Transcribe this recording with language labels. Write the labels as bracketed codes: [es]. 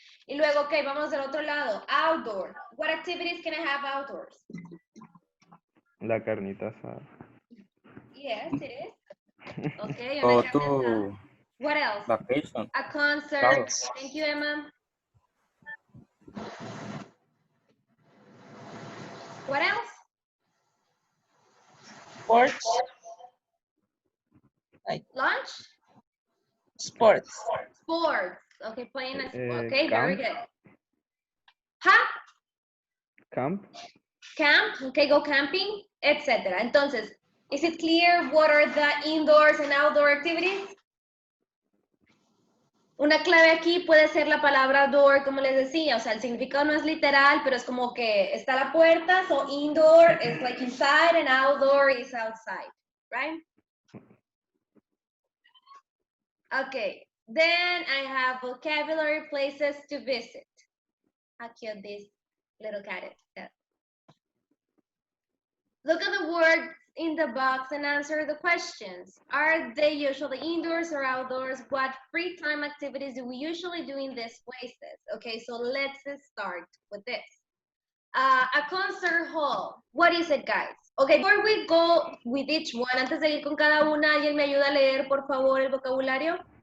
[es] Y luego, ok, vamos del otro lado, outdoor. [en] What activities can I have outdoors? [es] la carnita asada. [en] Yes, it is. Okay, Go [es] una carne asada. [en] to What else? Vacation. A concert. Travels. Thank you, Emma. What else? Sports. Lunch? Sports. Sports. Okay, playing a sport. Okay, camp. very good. Huh? Camp. Camp, okay, go camping, etc. Entonces, is it clear what are the indoors and outdoor activities? [es] Una clave aquí puede ser la palabra door, como les decía, o sea, el significado no es literal, pero es como que está la puerta, [en] so indoor is like inside and outdoor is outside, right? Okay, then I have vocabulary places to visit. How cute this little cat is. Yeah. Look at the words in the box and answer the questions. Are they usually indoors or outdoors? What free time activities do we usually do in these places? Okay, so let's start with this. A concert hall. What is it, guys? Okay, before we go with each one, [es] antes de ir con cada una, ¿alguien me ayuda a leer, por favor, el vocabulario?